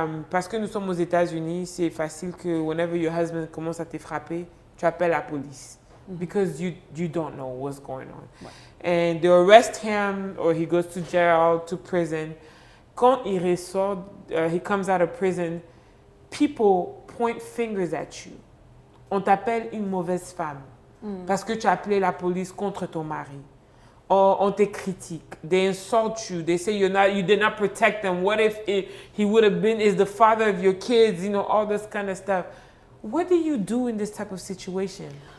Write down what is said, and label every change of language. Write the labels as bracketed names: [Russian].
[French] Parce que nous sommes aux États-Unis, c'est facile que [English] whenever your husband [French] commence à te frapper, tu appelles la police [English] because you don't know what's going on. And they arrest him or he goes to jail, to prison. [French] Quand il ressort, [English] he comes out of prison, people point fingers at you. [French] On t'appelle une mauvaise femme parce que tu as appelé la police contre ton mari. On te critique. [English] They insult you. They say you did not protect them. What if he would have been is the father of your kids? You know, all this kind of stuff. What do you do in this type of situation?